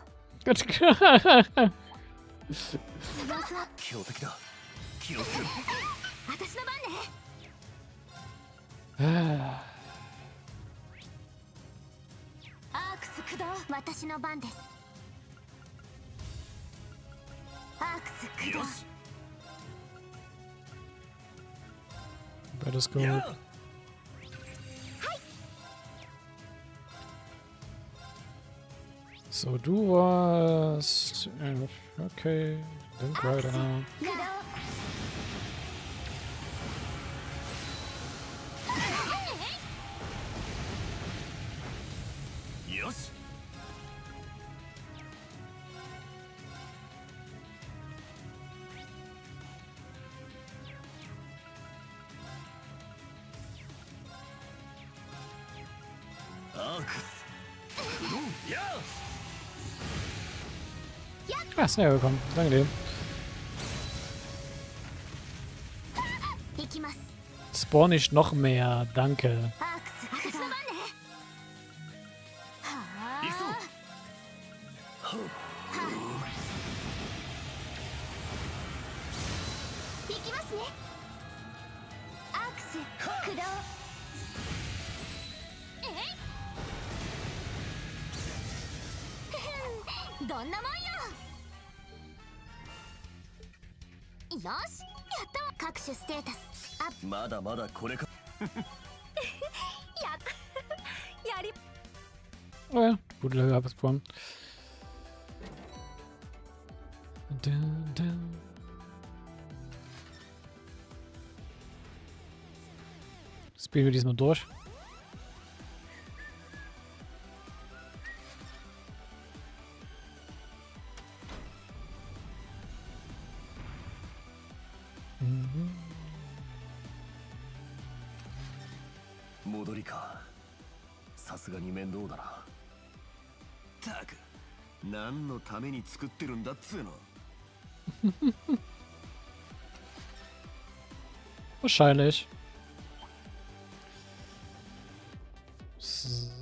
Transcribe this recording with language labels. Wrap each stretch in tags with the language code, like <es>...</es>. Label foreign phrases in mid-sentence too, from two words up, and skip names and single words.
<ja>強敵だ。気をつけろ。私の番ね。アークス駆動、私の番です。アークス駆動。</ja> <en>Better scope.</en> <de>So, du warst.</de> <en>Okay, Link Rider.</en> <ja>駆動。よし。アークス。やあ。</ja> <de>Ah, ist näher gekommen. Danke dir.</de> <ja>行きます。</ja> <de>Spawn nicht noch mehr. Danke.</de> <ja>アークス駆動。私の番ね。はあ。行きますね。アークス駆動。どんなもんよ。よし、やった各種ステータスアップ。まだまだこれか。やり</ja> <de>Oh ja, gute Lage abgesprochen. Spielen wir diesmal durch. Mhm.</de> <ja>戻りか。さすがに面倒だな。たく、何のために作ってるんだっつうの。</ja> <de>Wahrscheinlich. So.</de>